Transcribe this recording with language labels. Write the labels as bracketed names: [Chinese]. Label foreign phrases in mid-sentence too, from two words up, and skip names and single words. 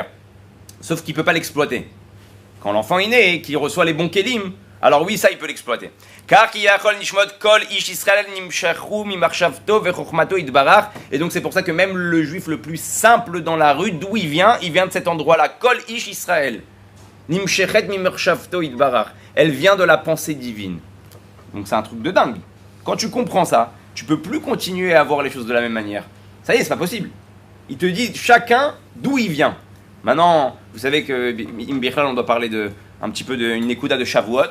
[French] Sauf qu'il ne peut pas l'exploiter. Quand l'enfant est né et qu'il reçoit les bons kelim, alors oui, ça, il peut l'exploiter. Car et donc c'est pour ça que même le juif le plus simple dans la rue, d'où il vient de cet endroit-là. [Hebrew] כל איש ישראל. [French] Elle vient de la pensée divine. Donc c'est un truc de dingue. Quand tu comprends ça, tu peux plus continuer à voir les choses de la même manière. Ça y est, c'est pas possible. Il te dit chacun d'où il vient. Maintenant, vous savez que on doit parler un petit peu d'une Nekuda de Shavuot.